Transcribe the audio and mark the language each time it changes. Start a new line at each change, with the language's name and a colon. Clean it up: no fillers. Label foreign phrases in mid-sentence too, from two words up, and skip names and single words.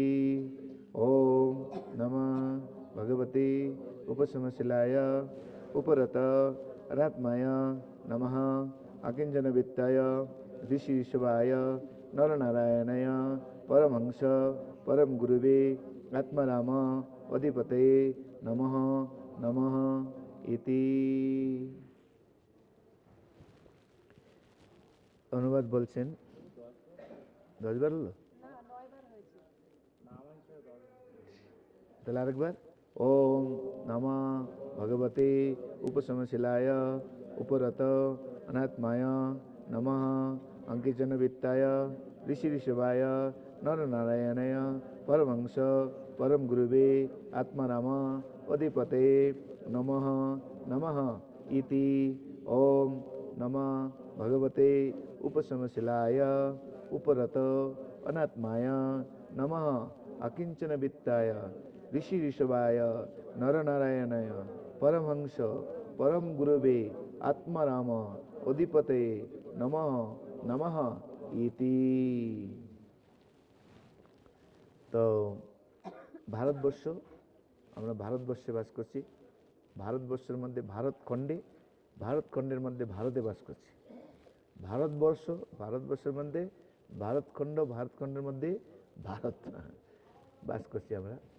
Sanskrit: ओम नमः भगवते उपशमशिलाय उपरत अनात्माय नमः अकिंचन वित्ताय ऋषि ऋषभाय नरनारायणाय परमहंस परम गुरुवे आत्माराम अधिपते नमः नमः इति।
Bangla: অনুবাদ বলছেন 10 বার হলো না 9 বার হয়েছে তাহলে আরেকবার
Sanskrit: ওম নমঃ ভগবতে উপশমশিলায় উপরত অনাত্মায় নমঃ অঙ্কিচন বিত্তায় ঋষি ঋষভায় নরনারায়ণায় পরমহংস परम गुरुवे आत्माराम अधिपते नमः नमः इति। ओम नमः भगवते उपशमशिलाय उपरत अनात्माय नमः अकिंचन वित्ताय ऋषि ऋषभाय नरनारायणाय परमहंस परम गुरुवे आत्माराम अधिपते नमः नमः इति।
Bangla: तो ভারতবর্ষ, আমরা ভারতবর্ষে বাস করছি। ভারতবর্ষের মধ্যে ভারতখণ্ডের মধ্যে ভারতে বাস করছি। ভারতবর্ষের মধ্যে ভারতখণ্ডের মধ্যে ভারত বাস করছি আমরা।